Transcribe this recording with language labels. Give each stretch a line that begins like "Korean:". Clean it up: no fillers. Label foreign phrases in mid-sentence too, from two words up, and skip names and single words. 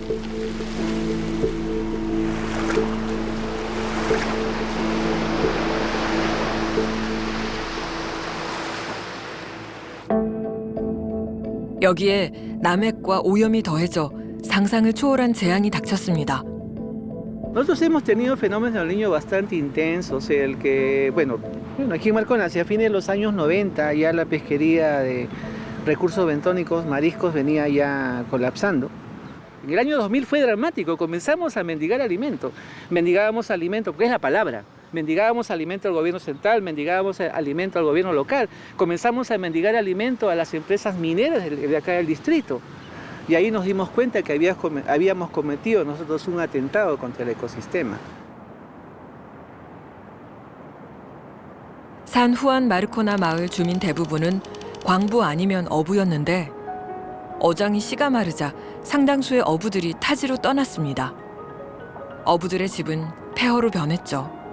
Korean: 여기에 남핵과 오염이 더해져 상상을 초월한 재앙이 닥쳤습니다.
Spanish: Nosotros hemos tenido fenómenos del Niño bastante intensos, el que, bueno, aquí en Marcona, hacia fines de los años 90 ya la pesquería de recursos bentónicos, mariscos, venía ya colapsando. En el año 2000 fue dramático, comenzamos a mendigar alimento. Mendigábamos alimento, porque es la palabra. Mendigábamos alimento al gobierno central, mendigábamos alimento al gobierno local. Comenzamos a mendigar alimento a las empresas mineras de acá del distrito. Y ahí nos dimos cuenta que habíamos cometido nosotros un atentado contra el ecosistema.
Korean: 산 후안 마르코나 마을 주민 대부분은 광부 아니면 어부였는데 어장이 씨가 마르자 상당수의 어부들이 타지로 떠났습니다. 어부들의 집은 폐허로 변했죠.